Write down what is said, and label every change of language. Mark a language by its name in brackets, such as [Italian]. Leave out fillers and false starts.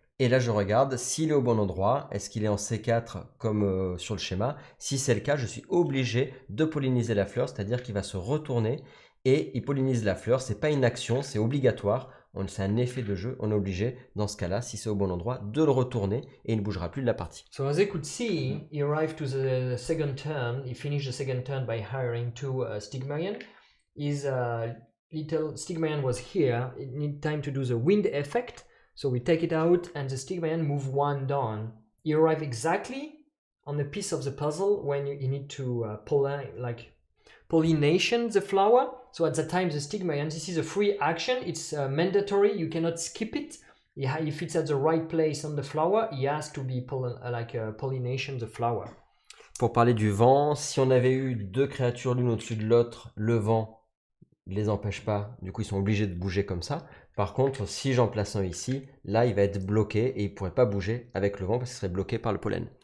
[French] Et là, je regarde s'il est au bon endroit. Est-ce qu'il est en C4 comme sur le schéma? Si c'est le cas, je suis obligé de polliniser la fleur, c'est-à-dire qu'il va se retourner et il pollinise la fleur. C'est pas une action, c'est obligatoire. C'est un effet de jeu. On est obligé, dans ce cas-là, si c'est au bon endroit, de le retourner et il ne bougera plus de la partie. [English] So as you could see, he arrived to the second turn. He finished the second turn by hiring two Stigmerian. His little Stigmerian was here. It needed time to do the wind effect. So we take it out and the Stigmerian move one down. He arrived exactly on the piece of the puzzle when you need to pollination the flower. So at the time the Stigmerian, this is a free action. It's mandatory. You cannot skip it. If it's at the right place on the flower, he has to be pollination the flower. [French] Pour parler du vent, si on avait eu deux créatures l'une au-dessus de l'autre, le vent ne les empêche pas. Du coup, ils sont obligés de bouger comme ça. Par contre, si j'en place un ici, là, il va être bloqué et il ne pourrait pas bouger avec le vent parce qu'il serait bloqué par le pollen.